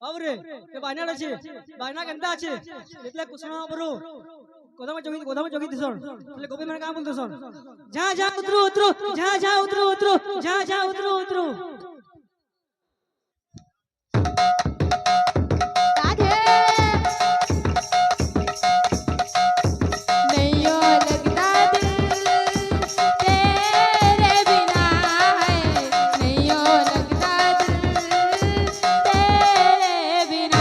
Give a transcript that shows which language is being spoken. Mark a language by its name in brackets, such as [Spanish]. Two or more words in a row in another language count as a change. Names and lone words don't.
[Odia] ଏ ବାଇନା ଅଛି ବାଇନା କେନ୍ତା ଅଛି ଯେତେବେଳେ କୁସଣ ବରୁ ଗୋଦାମ ଜଗି ଦିସନ୍ ହେଲେ ଗୋପୀ ମାନେ କାଁ ବୋଲୁସନ୍ ଯା ଯା ଉତରୁ ଉତରୁ ଯା ଯା ଉତରୁ ଉତରୁ ଯା ଯା ଉତରୁ ଉତରୁ [Hindi] नैयो लगता दिल तेरे बिना है नैयो लगता दिल तेरे बिना